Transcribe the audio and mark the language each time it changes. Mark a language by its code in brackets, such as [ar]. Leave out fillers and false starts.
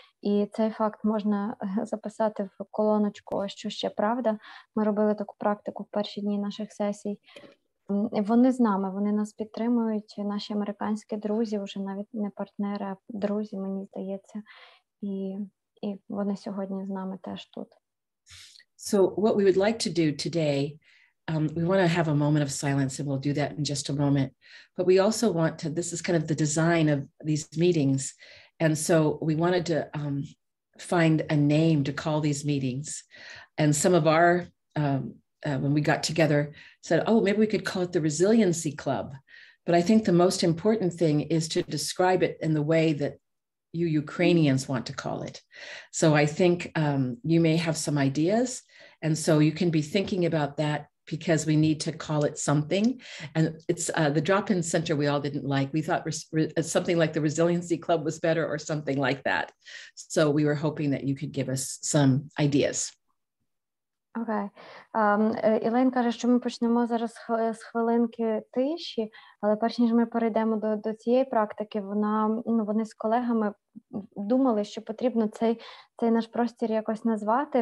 [uk] І цей факт можна записати в колоночку «Що ще правда?». Ми робили таку практику в перші дні наших сесій. Вони з нами, вони нас підтримують, наші американські друзі, вже навіть не партнери, а друзі, мені здається. І вони сьогодні з нами теж тут. [en] So what we would like to do today, we want to have a moment of silence, and we'll do that in just a moment. But we also want to, this is kind of the design of these meetings. And so we wanted to find a name to call these meetings. And some of our, when we got together, said, oh, maybe we could call it the Resiliency Club. But I think the most important thing is to describe it in the way that you Ukrainians want to call it. So I think you may have some ideas, and so you can be thinking about that, because we need to call it something. And it's the drop-in center we all didn't like. We thought something like the Resiliency Club was better, or something like that. So we were hoping that you could give us some ideas. [uk] Окей. Ілейн каже, що ми почнемо зараз з хвилинки тиші, але перш ніж ми перейдемо до цієї практики, вони з колегами думали, що потрібно цей наш простір якось назвати.